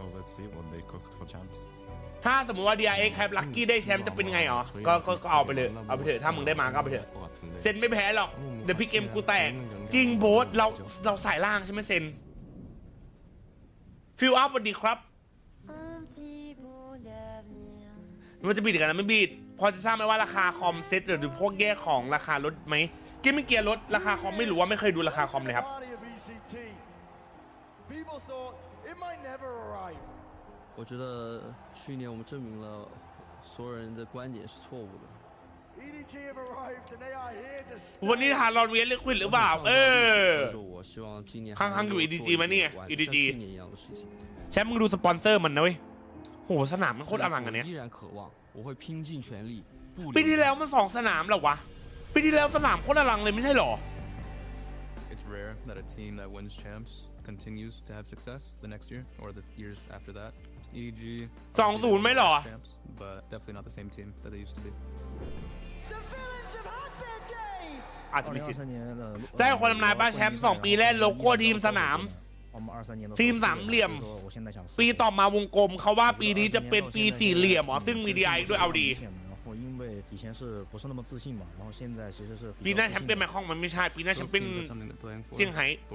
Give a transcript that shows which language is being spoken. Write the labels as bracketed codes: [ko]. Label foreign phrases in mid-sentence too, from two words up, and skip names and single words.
[th] ถ้าสมมติว่า DRX แคปลัคกี้ได้แชมป์จะเป็นไงอ๋อก็เอาไปเลยเอาไปเถอะถ้ามึงได้มาก็เอาไปเถอะเซนไม่แพ้หรอกเดี๋ยวพี่เกมกูแตกจริงโบสเราสายล่างใช่ไหมเซนฟิลอัพสวัสดีครับมันจะบิดกันนะไม่บิดพอจะทราบไหมว่าราคาคอมเซ็ตหรือพวกแยกของราคาลดไหมเกมไม่เกียร์ลดราคาคอมไม่รู้ว่าไม่เคยดูราคาคอมเลยครับ [zh] 我觉得去年我们证明了所有人的观点是错误的。 [th] วันนี้ทานรอนเวียนลิควิดหรือเปล่าข้างๆอยู่ EDG มาเนี่ย EDG แชมป์มึงดูสปอนเซอร์มันนะเว้ยโหสนามมันโคตรอลังอันเนี้ยปีที่แล้วมัน2 สนามหรอวะปีที่แล้วสนามโคตรอลังเลยไม่ใช่หรอ [en] It's rare that a team that wins champs continues to have success the next year or the years after that. EDG [th] 2-0 ไหมหรอ [en] but definitely not the same team that they used to be. [th] อาจจะมีสิทธิ์แจ้งคนทำนายป้าแชมป์2 ปีแรกโลโก้ทีมสนามทีม3 เหลี่ยมปีต่อมาวงกลมเขาว่าปีนี้จะเป็นปี4 เหลี่ยมซึ่งมี DRX ด้วยเอาดีปีหน้าแชมป์เป็นแมคคองมันไม่ใช่ปีหน้าแชมป์เป็นเซี่ยงไฮ้